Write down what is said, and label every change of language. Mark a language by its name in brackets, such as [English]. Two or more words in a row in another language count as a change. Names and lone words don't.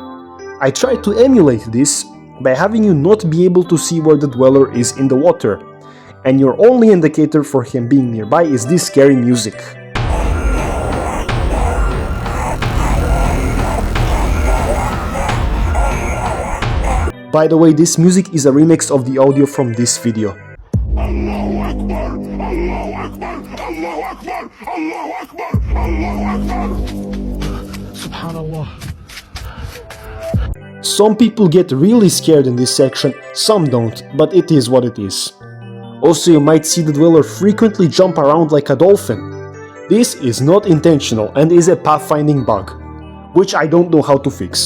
[English] I tried to emulate this by having you not be able to see where the dweller is in the water, and your only indicator for him being nearby is this scary music. By the way, this music is a remix of the audio from this video. [Arabic] الله أكبر، الله أكبر، الله أكبر، الله أكبر، الله أكبر. [English] Subhanallah. Some people get really scared in this section, some don't, but it is what it is. Also, you might see the dweller frequently jump around like a dolphin. This is not intentional and is a pathfinding bug, which I don't know how to fix.